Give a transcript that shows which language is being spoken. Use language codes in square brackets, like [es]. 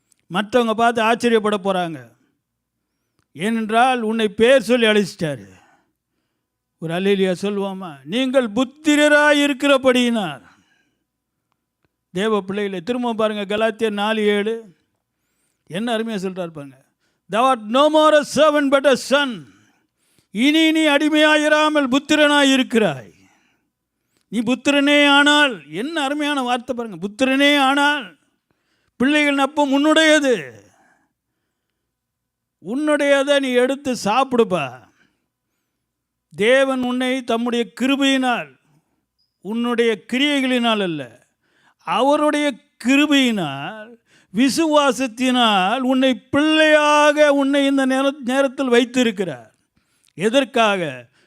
[ta] மற்றவங்க பார்த்து ஆச்சரியப்பட போகிறாங்க. ஏனென்றால் உன்னை பேர் சொல்லி அழைச்சிட்டாரு. ஒரு அல்லேலூயா சொல்லுவோமா? நீங்கள் புத்திரராக இருக்கிறபடியினார். தேவ பிள்ளைகளை திரும்ப பாருங்கள், கலாத்தியர் 4:7 என்ன அருமையாக சொல்கிறார் பாருங்க. [en] Thou art no more a servant but a son. [ta] இனி நீ அடிமையாயிராமல் புத்திரனாய் இருக்கிறாய். நீ புத்திரனே ஆனால், என்ன அருமையான வார்த்தை பாருங்க, புத்திரனே ஆனால். பிள்ளைகள் அப்போ உன்னுடையது. உன்னுடையதை நீ எடுத்து சாப்பிடுப்பா. தேவன் உன்னை தம்முடைய கிருபையினால், உன்னுடைய கிரியைகளினால் அல்ல, அவருடைய கிருபையினால் விசுவாசத்தினால் உன்னை பிள்ளையாக உன்னை இந்த நேரத்தில் வைத்திருக்கிறார். எதற்காக?